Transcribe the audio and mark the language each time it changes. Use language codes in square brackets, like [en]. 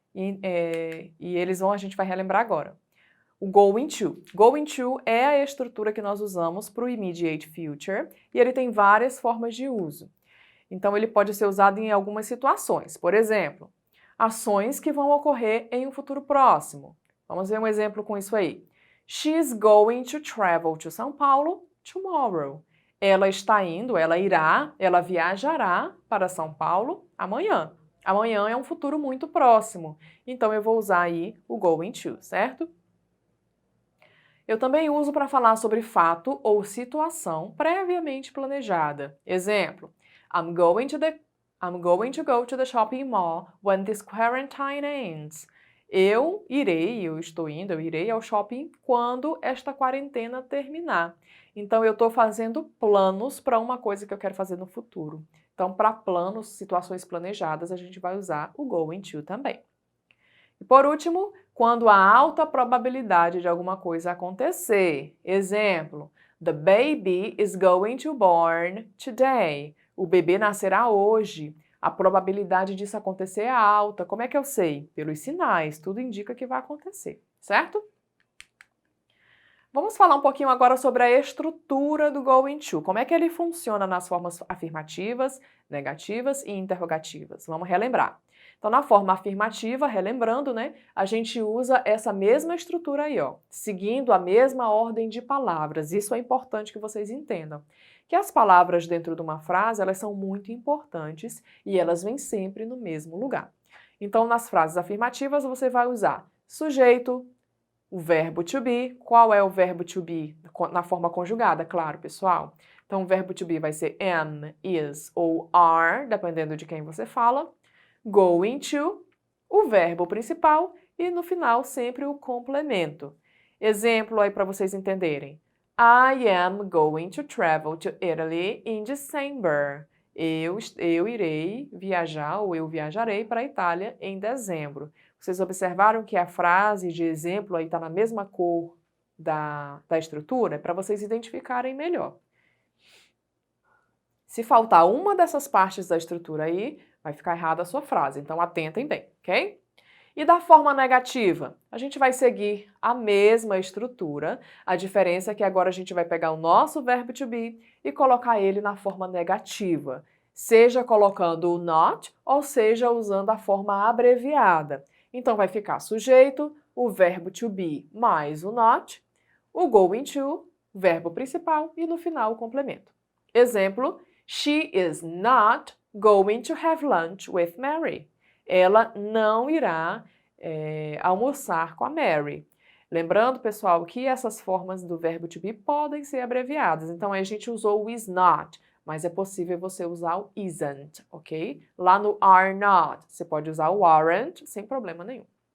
[pt] E a gente vai relembrar agora. O going to. Going to é a estrutura que nós usamos para o immediate future e ele tem várias formas de uso. Então ele pode ser usado em algumas situações. Por exemplo, ações que vão ocorrer em um futuro próximo. Vamos ver um exemplo com isso aí. [en] She's going to travel to São Paulo tomorrow. [pt] Ela está indo, ela viajará para São Paulo amanhã. Amanhã é um futuro muito próximo, então eu vou usar aí o going to, certo? Eu também uso para falar sobre fato ou situação previamente planejada. Exemplo, [en] I'm going to go to the shopping mall when this quarantine ends. [pt] Eu irei ao shopping quando esta quarentena terminar. Então, eu estou fazendo planos para uma coisa que eu quero fazer no futuro. Então, para planos, situações planejadas, a gente vai usar o going to também. E por último, quando há alta probabilidade de alguma coisa acontecer. Exemplo, [en] the baby is going to born today. [pt] O bebê nascerá hoje. A probabilidade disso acontecer é alta. Como é que eu sei? Pelos sinais, tudo indica que vai acontecer, certo? Vamos falar um pouquinho agora sobre a estrutura do going to. Como é que ele funciona nas formas afirmativas, negativas e interrogativas? Vamos relembrar. Então, na forma afirmativa, relembrando, né, a gente usa essa mesma estrutura aí, ó, seguindo a mesma ordem de palavras. Isso é importante que vocês entendam. Que as palavras dentro de uma frase, elas são muito importantes e elas vêm sempre no mesmo lugar. Então, nas frases afirmativas, você vai usar sujeito, o verbo to be. Qual é o verbo to be? Na forma conjugada, claro, pessoal. Então, o verbo to be vai ser am, is ou are, dependendo de quem você fala. Going to, o verbo principal e no final sempre o complemento. Exemplo aí para vocês entenderem. [en] I am going to travel to Italy in December. [pt] Eu irei viajar ou eu viajarei para a Itália em dezembro. Vocês observaram que a frase de exemplo aí está na mesma cor da estrutura? Para vocês identificarem melhor. Se faltar uma dessas partes da estrutura aí, vai ficar errada a sua frase. Então, atentem bem, ok? E da forma negativa? A gente vai seguir a mesma estrutura. A diferença é que agora a gente vai pegar o nosso verbo to be e colocar ele na forma negativa. Seja colocando o not ou seja usando a forma abreviada. Então, vai ficar sujeito, o verbo to be mais o not, o going to, verbo principal e no final o complemento. Exemplo, [en] she is not going to have lunch with Mary. [pt] Ela não irá almoçar com a Mary. Lembrando, pessoal, que essas formas do verbo to be podem ser abreviadas. Então, a gente usou o is not, mas é possível você usar o isn't, ok? Lá no are not, você pode usar o aren't sem problema nenhum.